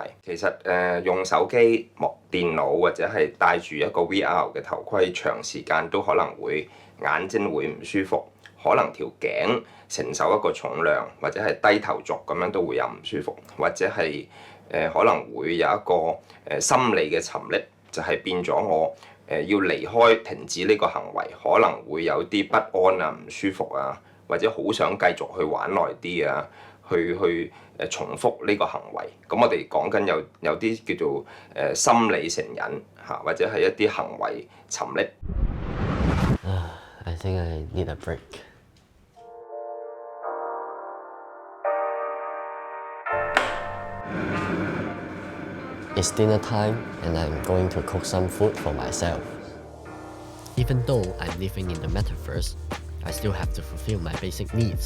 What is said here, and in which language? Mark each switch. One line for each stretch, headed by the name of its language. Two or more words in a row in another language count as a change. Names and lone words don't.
Cantonese: 其實用手機、電腦或者係戴住一個 VR 嘅頭盔，長時間都可能會眼睛會唔舒服，可能條頸承受一個重量，或者係低頭族咁樣都會有唔舒服，或者係可能會有一個心理嘅沉溺，就係變咗我要離開、停止呢個行為，可能會有啲不安啊、唔舒服啊，或者好想繼續去玩耐啲啊，去重複呢個行為。咁我哋講緊有啲叫做心理成癮嚇，或者係一啲行為沉溺。
English: I think I need a break. It's dinner time and I'm going to cook some food for myself. Even though I'm living in the Metaverse, I still have to fulfill my basic needs.